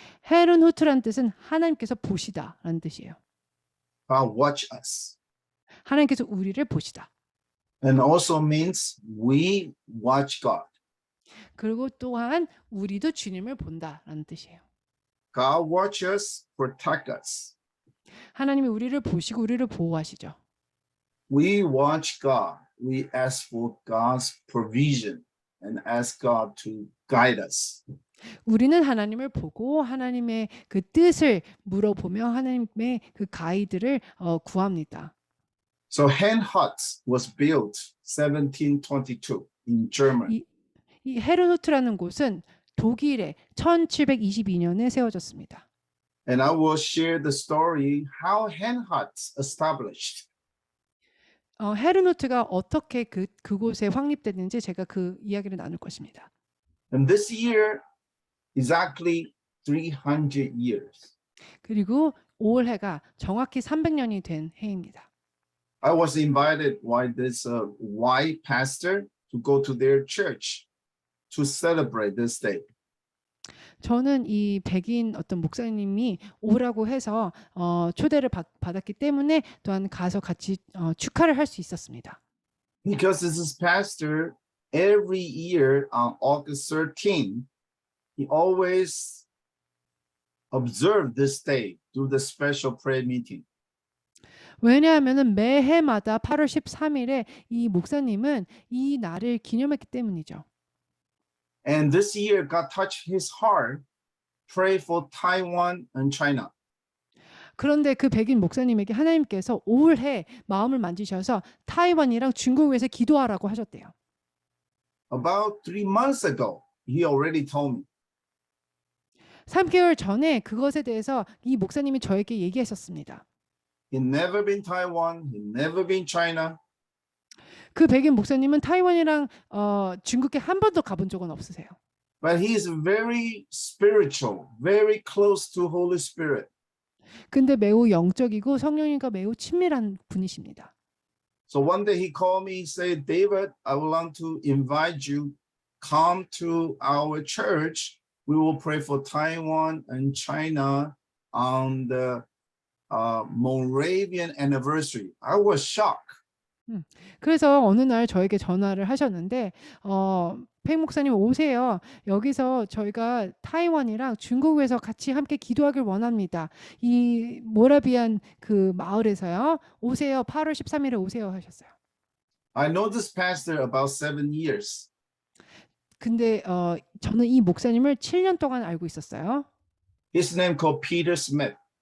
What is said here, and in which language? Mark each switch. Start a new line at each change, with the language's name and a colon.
Korean: 헤른후트라는 뜻은 하나님께서 보시다라는 뜻이에요.
English: God watch us.
Korean: 하나님께서 우리를 보시다.
English: And also means we watch God.
Korean: 그리고 또한 우리도 주님을 본다라는 뜻이에요.
English: God watch us, protect us.
Korean: 하나님이 우리를 보시고 우리를 보호하시죠.
English: We watch God. We ask for God's provision and ask God to guide us.
Korean: 우리는 하나님을 보고 하나님의 그 뜻을 물어보며 하나님의 그 가이드를 구합니다.
English: So Herrnhut was built 1722 in Germany.
Korean: 이 헤르노트라는 곳은 독일에 1722년에 세워졌습니다.
English: And I will share the story how Herrnhut established.
Korean: 헤르노트가 어떻게 그곳에 확립됐는지 제가 그 이야기를 나눌 것입니다.
English: And this year exactly 300 years.
Korean: 그리고 올해가 정확히 300년이 된 해입니다.
English: I was invited by this white pastor to go to their church to celebrate this day.
Korean: 저는 이 백인 어떤 목사님이 오라고 해서 초대를 받았기 때문에 또한 가서 같이 축하를 할 수 있었습니다.
English: Because this is pastor, every year on August 13, he always observed this day through the special prayer meeting.
Korean: 왜냐하면은 매해마다 8월 13일에 이 목사님은 이 날을 기념했기 때문이죠.
English: And this year, God touched his heart, pray for Taiwan and China.
Korean: 그런데 그 백인 목사님에게 하나님께서 올해 마음을 만지셔서 타이완이랑 중국을 위해서 기도하라고 하셨대요.
English: About 3 months ago, he already told me.
Korean: 3개월 전에 그것에 대해서 이 목사님이 저에게 얘기하셨습니다.
English: He never been Taiwan. He never been China.
Korean: 그 백인 목사님은 타이완이랑 중국에 한 번도 가본 적은 없으세요.
English: But he is very spiritual, very close to Holy Spirit.
Korean: 근데 매우 영적이고 성령님과 매우 친밀한 분이십니다.
English: So one day he called me and said, David, I would like to invite you, come to our church. We will pray for Taiwan and China on the Moravian anniversary. I was shocked.
Korean: 그래서 어느 날 저에게 전화를 하셨는데 팽 목사님 오세요. 여기서 저희가 타이완이랑 중국에서 같이 함께 기도하길 원합니다. 이 모라비안 그 마을에서요. 오세요. 8월 13일에 오세요 하셨어요.
English: I know this pastor about 7 years.
Korean: 근데 저는 이 목사님을 7년 동안 알고 있었어요.
English: His name called Peter Smith.